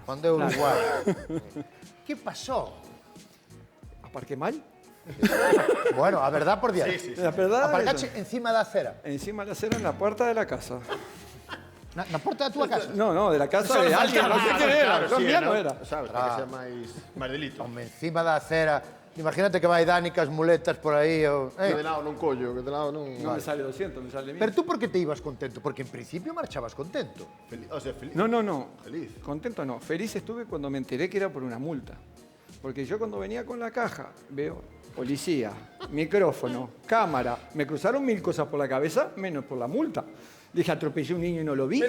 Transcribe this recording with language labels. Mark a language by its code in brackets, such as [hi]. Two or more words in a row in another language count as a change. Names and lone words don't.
[es] Cuando era uruguayo. ¿Qué pasó? ¿Aparqué mal? Bueno, a verdad por Dios. Sí. La verdad. Aparcache encima de la acera. Encima de la acera en la puerta de la casa. ¿La puerta de tu casa? No, de la casa de alguien. No sé quién era. Mía no era. Sabes, para que sea máis delito. [gl] Hombre, encima da acera. Imagínate que vai Dani cas muletas por aí. Que de lado non collo, que de lado non... [es] No me sale 200, me sale 1000. Pero tú por qué te ibas contento? Porque en principio marchabas contento. Feliz. No. Feliz. Contento no. Feliz estuve cuando me enteré que era por una multa. Porque yo cuando venía con la caja, veo policía, micrófono, cámara. Me cruzaron 1000 cosas por la cabeza, menos por la multa. Dije, atropellé a un niño y no lo vi.